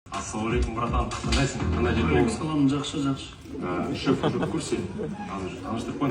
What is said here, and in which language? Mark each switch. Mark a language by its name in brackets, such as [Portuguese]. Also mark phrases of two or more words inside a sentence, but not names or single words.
[Kazakh] Ассалаумағалейкум, братан. Қандайсың? Қандай жерде болдың? Салам, жақсы. [Russian] Шеф уже в курсе. [Kazakh] Таныстырып қойдым.